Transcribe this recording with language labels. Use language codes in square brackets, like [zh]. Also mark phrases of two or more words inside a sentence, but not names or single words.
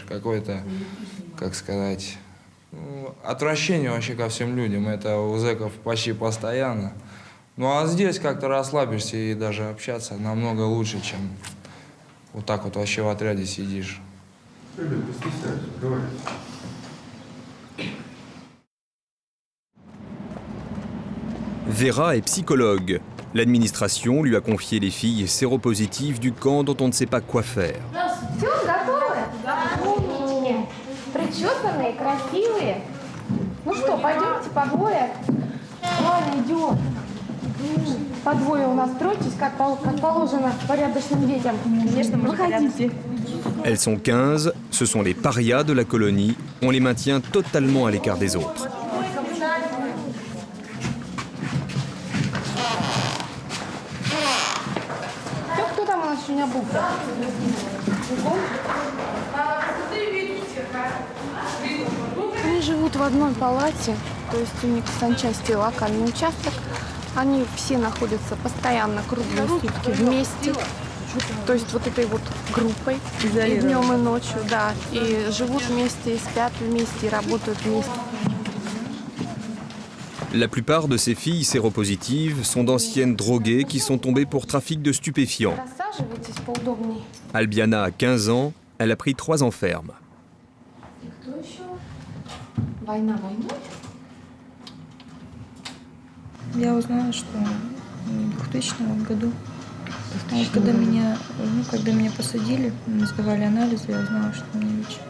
[ru] Какое-то, как сказать, отвращение вообще ко всем людям. Это у зэков почти постоянно. Ну а здесь как-то расслабишься и даже общаться намного лучше, чем вот так вот вообще в отряде сидишь. Ребят, не стесняйтесь, говорите. [fr] Vera est psychologue. L'administration lui a confié les filles séropositives du camp dont on ne sait pas quoi faire. [ru] Все, готовы? Причесанные, красивые. Ну что, пойдемте по двое? Ладно, идем. По двое у нас стройтесь, как положено порядочным детям. Конечно, мы выходите. [fr] Elles sont 15, ce sont les parias de la colonie. On les maintient totalement à l'écart des autres. [ru] Кто там у нас еще не обулся? Они живут в одной палате, то есть у них санчасти локальный участок. Они все находятся постоянно круглые сутки вместе. То есть вот этой вот группой и днем, и ночью, да. И живут вместе, и спят вместе, и работают вместе. [fr] La plupart de ces filles séropositives sont d'anciennes droguées qui sont tombées pour trafic de stupéfiants. [ru] Рассаживайтесь поудобнее. [fr] Albiana a 15 ans, elle a pris 3 ans ferme. [ru] Кто еще? Война войной? Я узнала, что в 2000 году, когда меня посадили, сдавали анализы, я узнала, что у меня ВИЧ.